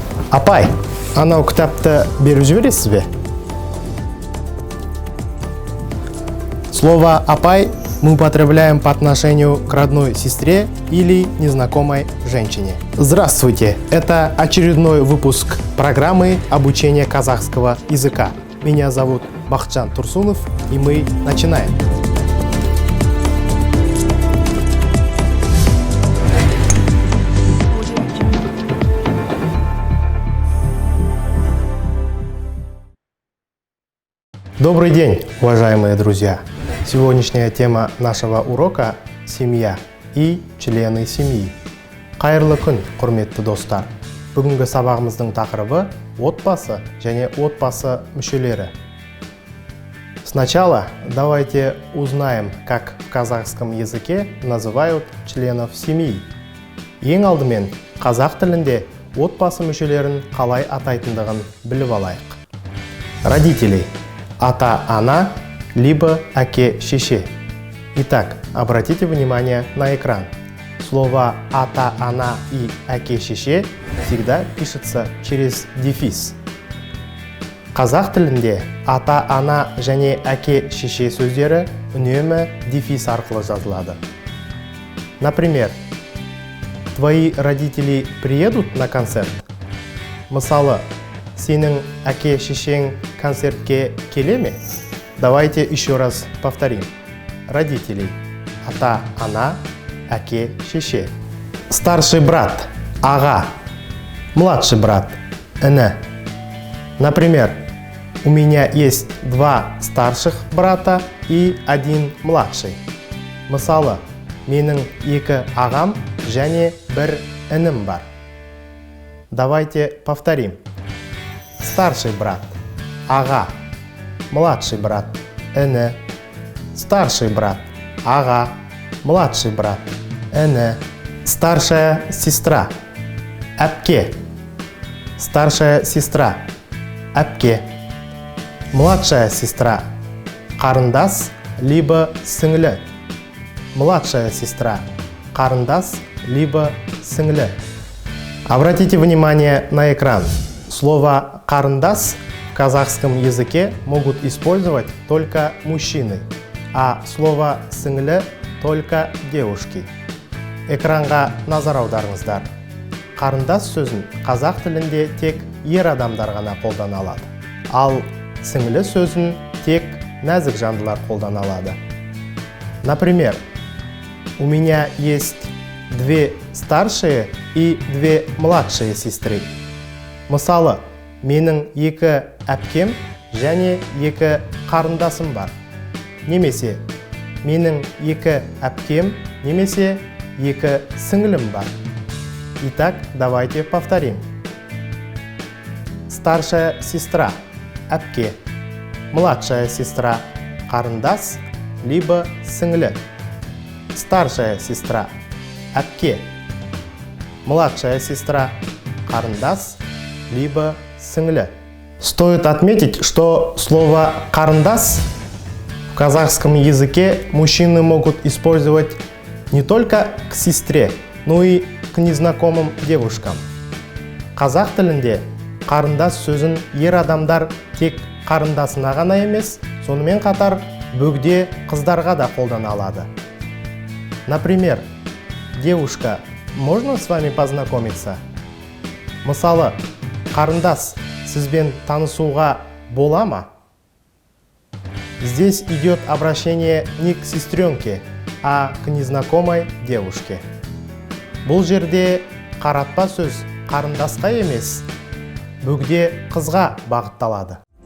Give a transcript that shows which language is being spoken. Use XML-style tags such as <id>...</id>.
<kk>Апай, анау кітапты беріп жібересіз бе?</kk> <ru>Слово «апай» мы употребляем по отношению к родной сестре или незнакомой женщине. Здравствуйте! Это очередной выпуск программы обучения казахского языка. Меня зовут Бахытжан Турсунов, и мы начинаем. Добрый день, уважаемые друзья! Сегодняшняя тема нашего урока – семья и члены семьи.</ru> <kk>Қайырлы күн, құрметті достар! Бүгінгі сабағымыздың тақырыбы – отбасы және отбасы мүшелері.</kk> <ru>Сначала давайте узнаем, как в казахском языке называют членов семьи.</ru> <kk>Ең алдымен, қазақ тілінде отбасы мүшелерін қалай атайтындығын біліп алайық.</kk> <ru>Родители – ата-ана, либо әке-шеше. Итак, обратите внимание на экран. Слово ата-ана и әке-шеше всегда пишется через дефис.</ru> <kk>Қазақ тілінде ата-ана және әке-шеше сөздері үнемі дефис арқылы жазылады.</kk> <ru>Например, твои родители приедут на концерт?</ru> <kk>Мысалы, сенің әке-шешең концертке келе ме?</kk> <ru>Давайте еще раз повторим. Родители – ата-ана, әке-шеше. Старший брат – аға. Младший брат – іні. Например, у меня есть два старших брата и один младший.</ru> <kk>Мысалы, менің екі ағам және бір інім бар.</kk> <ru>Давайте повторим. Старший брат – аға. Младший брат – іні. Старший брат – аға. Младший брат – іні. Старшая сестра – әпке. Старшая сестра – әпке. Младшая сестра – қарындас, либо сіңлі. Младшая сестра – қарындас, либо сіңлі. Обратите внимание на экран. Слово «қарындас» в казахском языке могут использовать только мужчины, а слово «сіңлі» только девушки.</ru> <kk>Экранға назар аударыңыздар. Қарындас сөзін қазақ тілінде тек ер адамдар ғана қолдана алады. Ал сіңлі сөзін тек нәзік жандылар қолдана алады.</kk> <ru>Например, у меня есть две старшие и две младшие сестры.</ru> <kk>Мысалы, менің екі әпкем және екі қарындасым бар. Немесе, менің екі әпкем немесе екі сіңлім бар.</kk> <ru>Итак, давайте повторим. Старшая сестра – әпке. Младшая сестра – қарындас, либо сіңлі. Старшая сестра – әпке. Младшая сестра – қарындас, либо сіңлі. Стоит отметить, что слово «қарындас» в казахском языке мужчины могут использовать не только к сестре, но и к незнакомым девушкам.</ru> <kk>Қазақ тілінде қарындас сөзін ер адамдар тек қарындасына ғана емес, сонымен қатар бөгде қыздарға да қолдана алады.</kk> <ru>Например, девушка, можно с вами познакомиться?</ru> <kk>Мысалы, қарындас, сізбен танысуға бола ма?</kk> <ru>Здесь идет обращение не к сестренке, а к незнакомой девушке.</ru> <kk>Бұл жерде қаратпа сөз қарындасқа емес, бөгде қызға бағытталады.</kk>